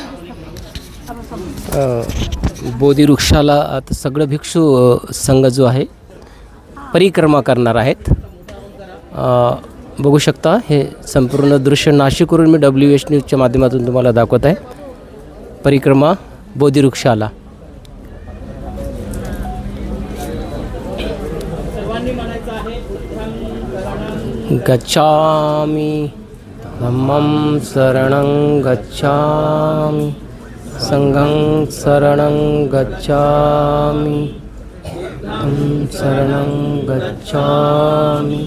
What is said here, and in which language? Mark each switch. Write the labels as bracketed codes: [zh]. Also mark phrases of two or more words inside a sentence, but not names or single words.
[mr] बोधिवृक्षाला आता सगळं भिक्षू संघ जो आहे परिक्रमा करणार आहेत. बघू शकता हे संपूर्ण दृश्य नाशिकवरून मी WH न्यूजच्या माध्यमातून तुम्हाला दाखवत आहे. परिक्रमा बोधिवृक्षाला. [pi] गच्छामि धम्मं शरणं गच्छामि संघं शरणं गच्छामि शरणं गच्छामि